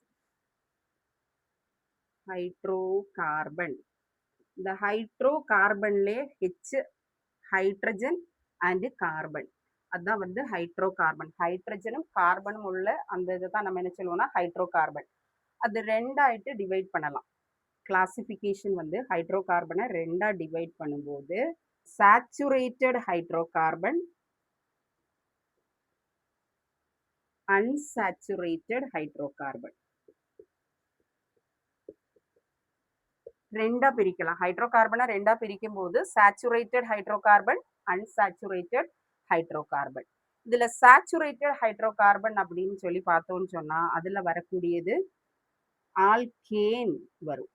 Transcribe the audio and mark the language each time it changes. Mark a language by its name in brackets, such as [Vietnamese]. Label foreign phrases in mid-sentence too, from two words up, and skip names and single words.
[Tamil] இந்த [English] hydro carbon-le H hydrogen and carbon, [Tamil] அதுதான் வந்து [English] hydro carbon. [Tamil] ஹைட்ரஜனும் கார்பனும் உள்ள அந்த இதை தான் நம்ம என்ன சொல்லுவோம்னா [English] hydro carbon. [Tamil] அது ரெண்டாயிட்டு டிவைட் பண்ணலாம். கிளாசிஃபிகேஷன் வந்து [English] hydro carbon-ai [Tamil] ரெண்டா டிவைட் பண்ணும்போது [English] saturated hydrocarbon, unsaturated hydrocarbon [Tamil] ரெண்டா பிரிக்கலாம். [English] hydro carbon-ai [Tamil] ரெண்டா பிரிக்கும் போது [English] saturated hydrocarbon, unsaturated hydrocarbon. [Tamil] இதுல [English] saturated hydrocarbon [Tamil] அப்படின்னு சொல்லி பார்த்தோம்னு சொன்னா அதுல வரக்கூடியது ஆல்கேன் வரும்.